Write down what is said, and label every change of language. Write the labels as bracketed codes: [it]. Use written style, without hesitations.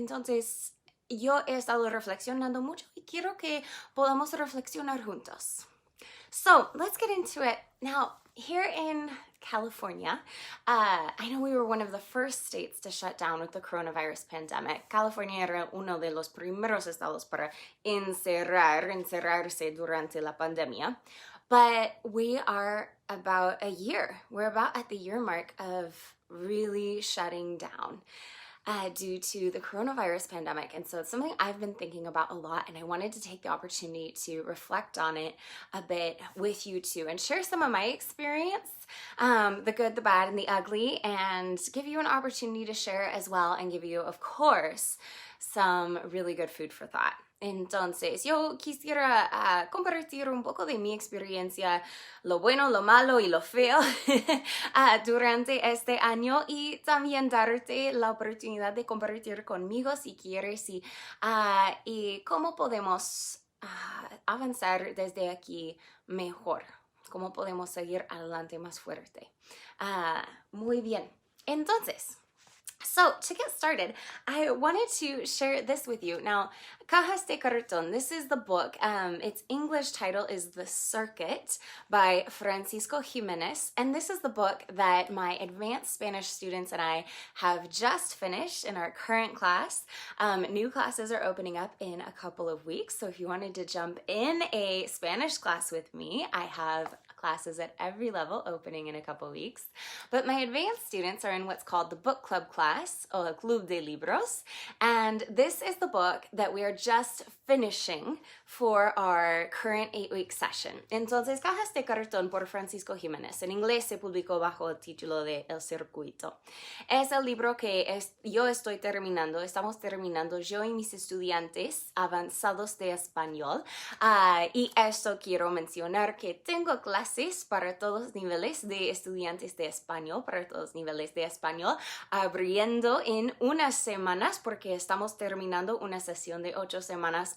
[es] Entonces, yo he estado reflexionando mucho y quiero que podamos reflexionar juntos. [en] So, let's get into it. Now, here in California, I know we were one of the first states to shut down with the coronavirus pandemic. [es] California era uno de los primeros estados para encerrarse durante la pandemia. [en] But we are about we're about at the year mark of really shutting down due to the coronavirus pandemic. And so it's something I've been thinking about a lot, and I wanted to take the opportunity to reflect on it a bit with you too and share some of my experience, the good, the bad, and the ugly, and give you an opportunity to share as well, and give you, of course, some really good food for thought. [es] Entonces, yo quisiera compartir un poco de mi experiencia, lo bueno, lo malo y lo feo durante este año y también darte la oportunidad de compartir conmigo si quieres y cómo podemos avanzar desde aquí mejor, cómo podemos seguir adelante más fuerte. Muy bien. [en] Entonces, so, to get started, I wanted to share this with you. Now, Cajas de Cartón, this is the book. Its English title is The Circuit by Francisco Jimenez. And this is the book that my advanced Spanish students and I have just finished in our current class. New classes are opening up in a couple of weeks. So if you wanted to jump in a Spanish class with me, I have classes at every level opening in a couple weeks. But my advanced students are in what's called the book club class, or Club de Libros. And this is the book that we are just finishing for our current 8-week session. [es] Entonces, Cajas de Cartón por Francisco Jiménez. En inglés se publicó bajo el título de El Circuito. Es el libro que yo estoy terminando, estamos terminando yo y mis estudiantes avanzados de español. Y esto quiero mencionar que tengo clases para todos los niveles de estudiantes de español, para todos los niveles de español, abriendo en unas semanas porque estamos terminando una sesión de 8 semanas.